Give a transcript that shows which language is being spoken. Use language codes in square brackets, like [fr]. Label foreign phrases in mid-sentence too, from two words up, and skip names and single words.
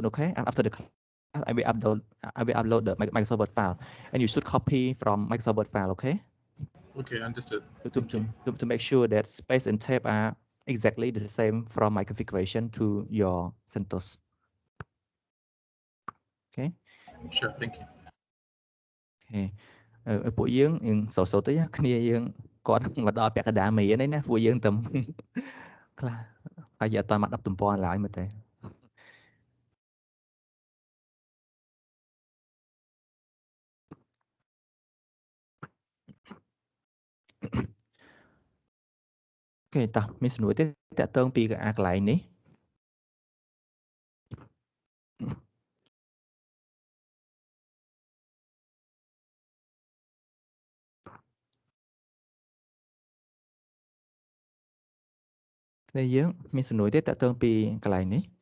[en] Okay, after the class, I will upload the Microsoft Word file, and you should copy from Microsoft Word file. Okay. Okay, understood. To make sure that space and tape are exactly the same from my configuration to your CentOS. Okay. Sure, thank you. [km] Okay. ពួកយើងសូវទៅគ្នាយើងគាត់មកដល់ពាក់កណ្ដាលមេនេះណាពួកយើងទៅខ្លះហើយអត់តាមមក10ទំព័រឡើយមើលទេ គេតោះមានសំណួរទេតាក់ទងពីកន្លែងនេះគ្នាយើងមានសំណួរទេតាក់ទងពីកន្លែងនេះ